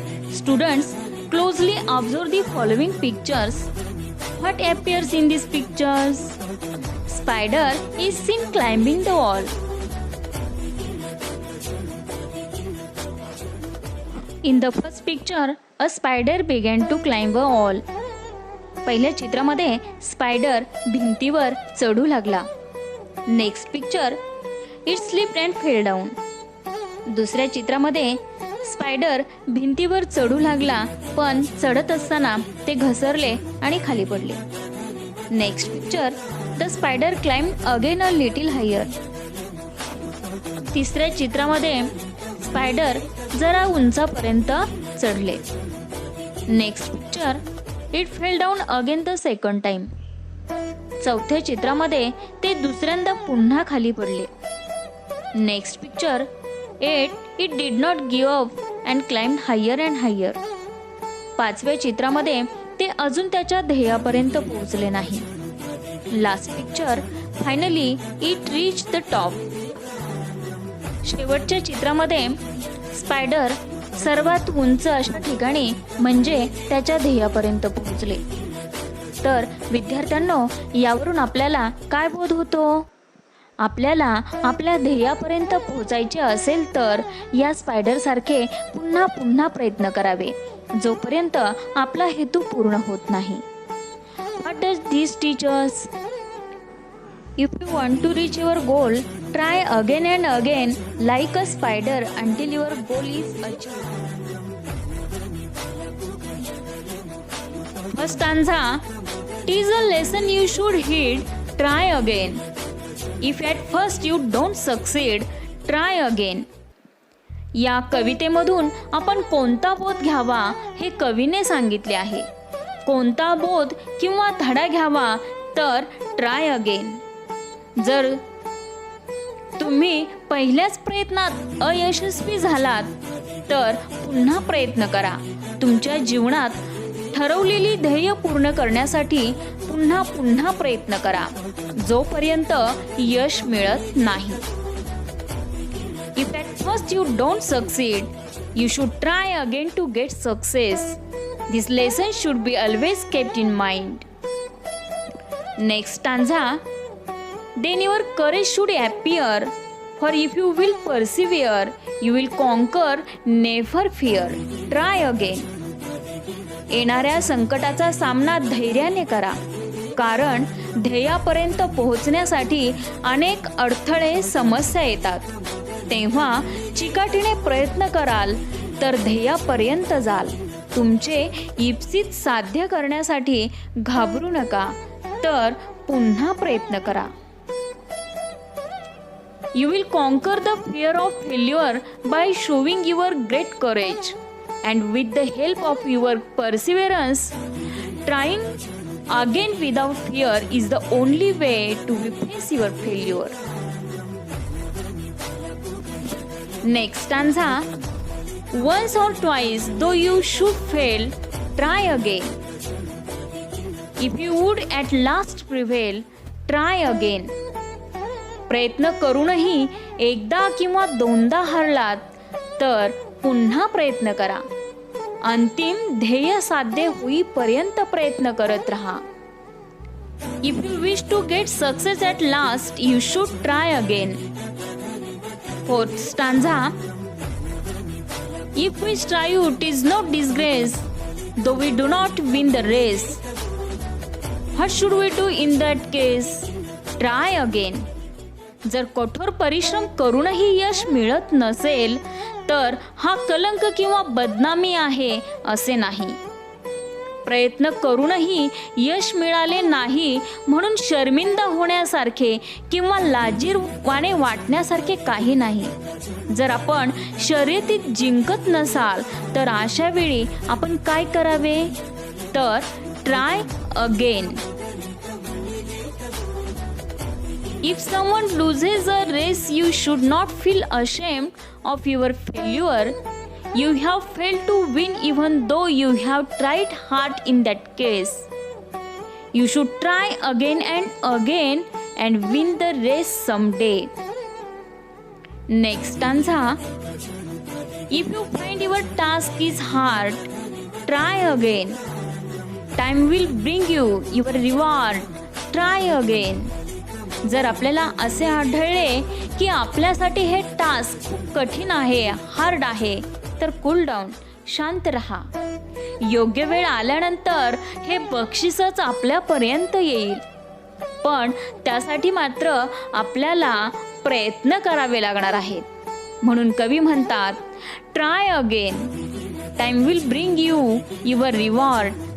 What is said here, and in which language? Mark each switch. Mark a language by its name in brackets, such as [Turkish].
[English] Students, closely observe the following pictures. What appears in these pictures? Spider is seen climbing the wall. In the first picture, a spider began to climb a wall. [Marathi] पहिल्या चित्रामध्ये spider भिंतीवर चढू लागला. [English] Next picture, it slipped and fell down. [Marathi] दुसऱ्या चित्रामध्ये spider भिंतीवर चढू लागला, पण चढत असताना ते घसरले आणि खाली पडले. [English] Next picture, the spider climb again a little higher. [Marathi] तिसऱ्या चित्रामध्ये स्पायडर जरा उंचापर्यंत चढले. [English] Next picture, it fell down again the second time. [Marathi] चौथ्या चित्रामध्ये ते दुसऱ्यांदा पुन्हा खाली पडले. [English] Next picture, it did not give up and climb higher and higher. [Marathi] पाचव्या चित्रामध्ये ते अजून त्याच्या ध्येयापर्यंत पोहोचले नाही. [English] Last picture, finally it reach the top. [Marathi] शेवटच्या चित्रामध्ये स्पायडर सर्वात उंच अशा ठिकाणी म्हणजे त्याच्या ध्येयापर्यंत पोहोचले. तर विद्यार्थ्यांनो, यावरून आपल्याला काय बोध होतो? आपल्याला आपल्या ध्येयापर्यंत पोहोचायचे असेल तर या स्पायडर सारखे पुन्हा पुन्हा प्रयत्न करावे, जोपर्यंत आपला हेतू पूर्ण होत नाही. [English] What does this teach us? If you want to reach your goal, try again and again like a spider until your goal is achieved. First stanza, teach a lesson you should heed, try again. If at first you don't succeed, try again. [Marathi] या कवितेमधून आपण कोणता बोध घ्यावा हे कवीने सांगितले आहे. कोणता बोध किंवा धडा घ्यावा तर [English] Try again. [Marathi] जर तुम्ही पहिल्याच प्रयत्नात अयशस्वी झालात तर पुन्हा प्रयत्न करा. तुमच्या जीवनात ठरवलेली ध्येय पूर्ण करण्यासाठी पुन्हा पुन्हा प्रयत्न करा, जोपर्यंत यश मिळत नाही. [English] If at first you don't succeed, you should try again to get success. This lesson should be always kept in mind. Next stanza, then your courage should appear, for if you will persevere, you will conquer, never fear. Try again. [Marathi] येणाऱ्या संकटाचा सामना धैर्याने करा, कारण ध्येयापर्यंत पोहोचण्यासाठी अनेक अडथळे समस्या येतात. तेव्हा चिकाटीने प्रयत्न कराल तर ध्येयापर्यंत जाल. तुमचे इप्सित साध्य करण्यासाठी घाबरू नका, तर पुन्हा प्रयत्न करा. [English] You will conquer the fear of failure by showing your great courage, and with the help of your perseverance, trying again without fear is the only way to face your failure. Next stanza, once or twice though you should fail, try again. If you would at last prevail, try again. [Marathi] प्रयत्न करूनही एकदा किंवा दोनदा हरलात तर पुन्हा प्रयत्न करा. अंतिम ध्येय साध्य होईपर्यंत प्रयत्न करत राहा. [English] If you wish to get success at last, you should try again. Fourth stanza, if we strive, it is no disgrace, though we do not win the race. What should we do in that case? Try again. [Marathi] जर कठोर परिश्रम करूनही यश मिळत नसेल तर हा कलंक किंवा बदनामी आहे असे नाही. प्रयत्न करूनही यश मिळाले नाही म्हणून शर्मिंदा होण्यासारखे किंवा लाजिरवाणे वाटण्यासारखे काही नाही. जर आपण शर्यतीत जिंकत नसाल तर अशा वेळी आपण काय करावे? [English] तर try again. If someone loses a race, you should not feel ashamed of your failure. You have failed to win even though you have tried hard in that case. You should try again and again and win the race someday. Next stanza. If you find your task is hard, try again. Time will bring you your reward. Try again. [Marathi] जर आपल्याला असे आढळले की आपल्यासाठी हे task खूप कठीण आहे, हार्ड आहे, तर [English] cool down, [Marathi] शांत रहा. योग्य वेळ आल्यानंतर हे बक्षीसच आपल्यापर्यंत येईल. पण त्यासाठी मात्र आपल्याला प्रयत्न करावे लागणार आहेत. म्हणून कवी म्हणतात, [English] Try again. Time will bring you your reward.